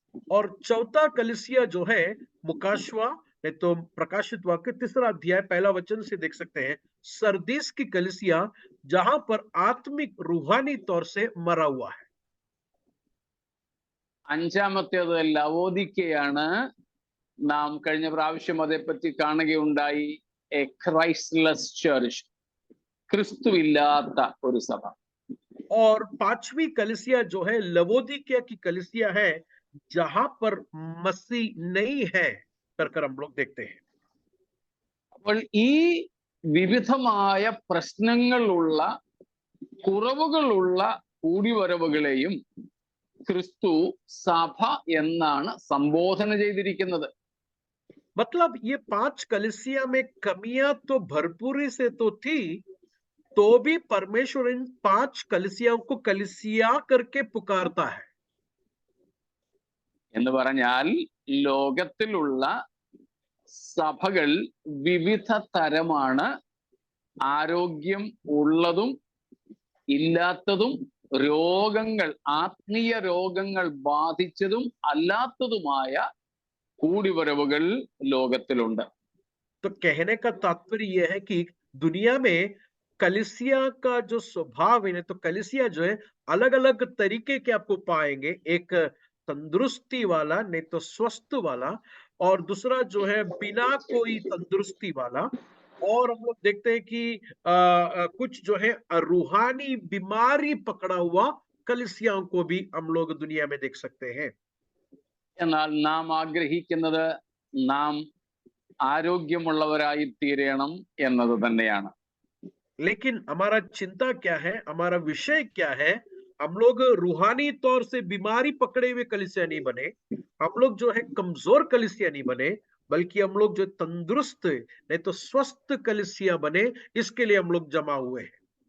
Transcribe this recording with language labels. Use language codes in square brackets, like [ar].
[hi] और चौथा कलीसिया जो है मुकाशवा, नहीं तो प्रकाशित वाक्य 3 अध्याय 1 वचन से देख सकते हैं, सरदीस की कलीसिया जहां पर आत्मिक रूहानी तौर से मरा हुआ है। [ml] അഞ്ചാമത്തേത് ലവോദിക്കയാണ്. നാം കഴിഞ്ഞ പ്രാവശ്യം അതേപ്പറ്റി കാണുകയുണ്ടായി. [en] a Christless church, [ml] ക്രിസ്തുവില്ലാത്ത ഒരു സഭ. [hi] और 5वीं कलीसिया जो है लवोदिकिया की कलीसिया है जहां पर मसीह नहीं है कर हम लोग देखते हैं। [ml] അപ്പോൾ ഈ വിവിധമായ പ്രശ്നങ്ങളുള്ള, കുറവുകളുള്ള കൂടിവരവുകളെയും ക്രിസ്തു സഭ എന്നാണ് സംബോധന ചെയ്തിരിക്കുന്നത്. [hi] मतलब ये 5 कलीसिया में कमियां तो भरपूरी से तो थी, तो भी परमेश्वर इन 5 कलीसियाओं को कलीसिया करके पुकारता है। [ml] എന്ന് പറഞ്ഞാൽ ലോകത്തിലുള്ള സഭകൾ വിവിധ തരമാണ്. ആരോഗ്യം ഉള്ളതും ഇല്ലാത്തതും, രോഗങ്ങൾ, ആത്മീയ രോഗങ്ങൾ ബാധിച്ചതും അല്ലാത്തതുമായ കൂടിവരവുകൾ ലോകത്തിലുണ്ട്. [hi] तो कहने का तात्पर्य यह है कि दुनिया में कलीसिया का जो स्वभाव है, तो कलीसिया जो है अलग अलग तरीके के आपको पाएंगे। एक तंदुरुस्ती वाला, नहीं तो स्वस्थ वाला, और दूसरा जो है बिना कोई तंदुरुस्ती वाला। और हम लोग देखते हैं कि कुछ जो है रूहानी बीमारी पकड़ा हुआ कलीसियाओं को भी हम लोग दुनिया में देख सकते हैं। [ml] എന്നാൽ നാം ആഗ്രഹിക്കുന്നത് നാം ആരോഗ്യമുള്ളവരായി തീരണം എന്നത് തന്നെയാണ്. [hi] लेकिन हमारा चिंता क्या है, हमारा विषय क्या है? हम लोग रूहानी तौर से बीमारी पकड़े हुए कलीसिया नहीं बने, हम लोग जो है कमजोर कलीसिया नहीं बने, बल्कि हम लोग जो तंदुरुस्त, नहीं तो स्वस्थ कलीसिया बने। इसके लिए हम लोग जमा हुए हैं।